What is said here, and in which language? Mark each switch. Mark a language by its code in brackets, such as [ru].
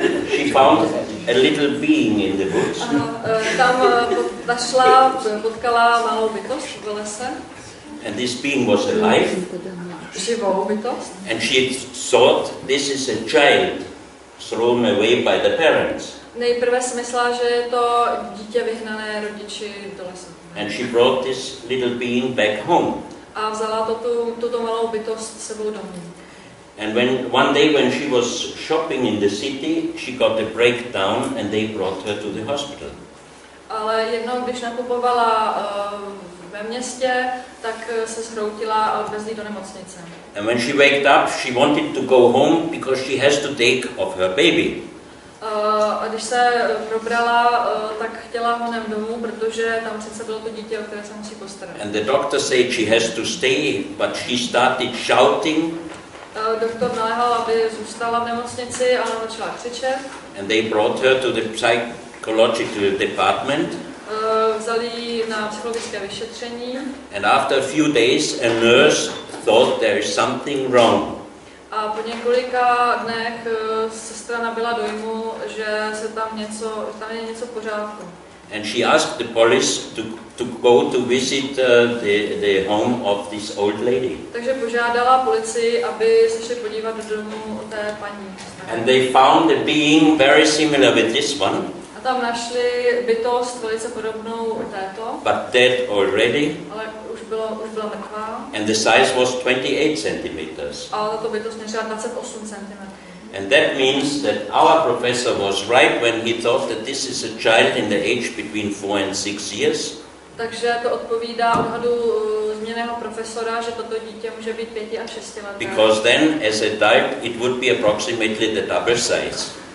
[en] She found a little being in the woods. [cs] Tam našla, potkala malou bytost v lese. [en] And this being was alive. [cs] Živou bytost. [en] And she thought this is a child thrown away by the parents. [cs] Nejprve si myslela, že je to dítě vyhnané rodiči do lesa. [en] And she brought this little being back home. [cs] A vzala tuto malou bytost sebou domů. [en] And one day when she was shopping in the city, she got a breakdown and they brought her to the hospital. [cs] Ale jednou, když nakupovala ve městě, tak se zhroutila a odvezli do nemocnice. [en] And when she waked up, she wanted to go home because she has to take off her baby. [cs] A když se probrala, tak chtěla honem domů, protože tam přece bylo to dítě, o které se musí postarat. [en] And the doctor said she has to stay, but she started shouting. [cs] Doktor naléhal, aby zůstala v nemocnici, a ona začala křičet. [en] And they brought her to the psychological department. [cs] Vzali ji na psychologické vyšetření. [en] And after a few days, a nurse thought there is something wrong. [cs] A po několika dnech sestra nabyla dojmu, že tam je něco v pořádku. [en] And she asked the police to go to visit the home of this old lady. [cs] Takže požádala policii, aby se šli podívat do domu té paní. [en] And they found a being very similar with this one. [cs] A tam našli bytost velice podobnou této. [en] But dead already. [cs] Ale už byla mrtvá. [en] And the size was 28 centimeters. [cs] A tato bytost měřila 28 cm. [en] And that means that our professor was right when he thought that this is a child in the age between 4 and 6 years. [cs] Takže to odpovídá odhadu zmíněného profesora, že toto dítě může být 5 až 6 let. [en] Because then, as adult, it would be approximately the double size.